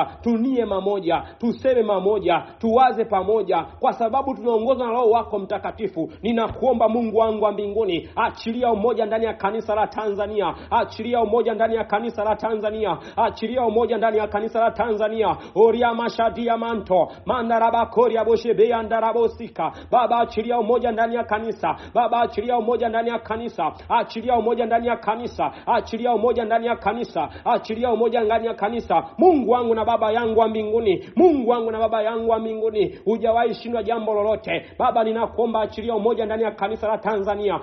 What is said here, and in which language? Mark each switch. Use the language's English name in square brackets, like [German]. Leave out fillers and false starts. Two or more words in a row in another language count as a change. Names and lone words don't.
[Swahili] Tunie mamoja, tuseme mamoja, tuwaze pamoja, kwa sababu tunaongozwa na Roho wako Mtakatifu. Ninakuomba Mungu wangu wa mbinguni, achilia umoja ndani ya kanisa la Tanzania, achilia umoja ndani ya kanisa la Tanzania, achilia umoja ndani ya kanisa la Tanzania. Oria mashadia manto, mandaraba koria boshebe andarabosika. Baba achilia umoja ndani ya kanisa, Baba achilia umoja ndani ya kanisa, achilia umoja ndani ya kanisa, achilia umoja ndani ya kanisa, achilia umoja ndani ya kanisa. Mungu wangu na Baba yangu wa mbinguni, Mungu Mungu wangu na Baba yangu wa mbinguni, hujawahi shindwa jambo lolote. Baba, ninakuomba achilia umoja ndani ya kanisa la Tanzania.